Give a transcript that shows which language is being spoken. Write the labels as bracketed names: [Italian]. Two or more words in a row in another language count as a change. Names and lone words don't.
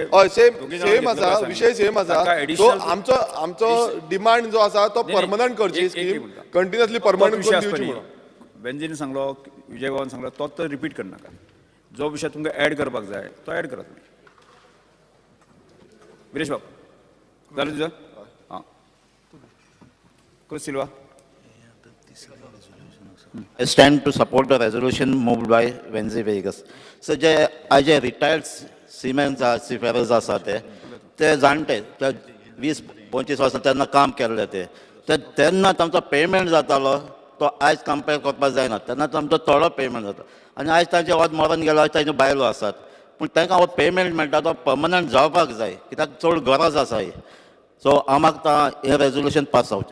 [Konkani] हय, सेम आसा, विशय सेम आसा. सो आमचो डिमांड जो आसा तो परमनंट करची स्कीम, [English] continuously permanent [Konkani] करून दिवची म्हणून. बेंजीन सांगलो, विजय बाबान सांगलो, तोच तो रिपीट करनाका. जो विषय तुमकां ऍड करपाक जाय तो ऍड करा तुम्ही. विरेश बाब झालं तुझं हां सिल्वा [English] I stand to support the resolution moved by Wenzy Vegas. [Konkani] So, जे [English] retired seamen seafarers [Konkani] आसात ते जाणटे ते 20-25 वर्सां तेन्ना काम केल्ले तेन्ना तांचो पेमेंट जातालो तो आयज कंपेर करपाक जायना तेन्ना तांचो थोडो पेमेंट जाता आनी आयज तांचे वत मरण गेलो आयज तांच्यो बायलो आसात पूण तांकां हो पेमेंट मेळटा तो पर्मनंट जावपाक जाय कित्याक चड गरज आसा ही सो हांव मागता हें [English] resolution pass [Konkani] जावचें.